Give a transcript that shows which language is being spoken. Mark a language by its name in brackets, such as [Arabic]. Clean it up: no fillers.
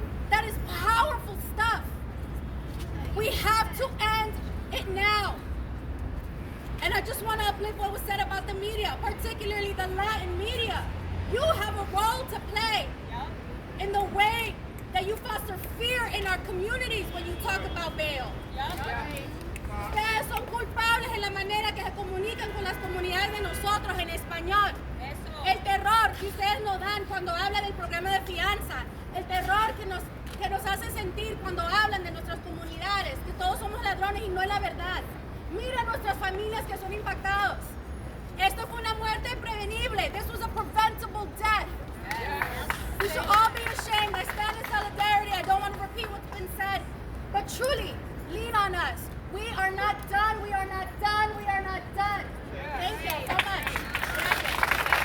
[English] That is powerful stuff. We have to end it now. And I just want to uplift what was said about the media, particularly the Latin media. You have a role to play in the way that you foster fear in our communities when you talk about bail. [Spanish] Ustedes son culpables en la manera que se comunican con las comunidades de nosotros en español. El terror que ustedes nos dan cuando hablan del programa de fianza. El terror que nos hace sentir cuando hablan de nuestras comunidades, que todos somos ladrones y no es la verdad. Mira nuestras familias que son impactados. Esto fue una muerte prevenible. [English] This was a preventable death. We should all be ashamed. I stand in solidarity. I don't want to repeat what's been said. But truly, lean on us. We are not done. We are not done. We are not done. Thank you so much.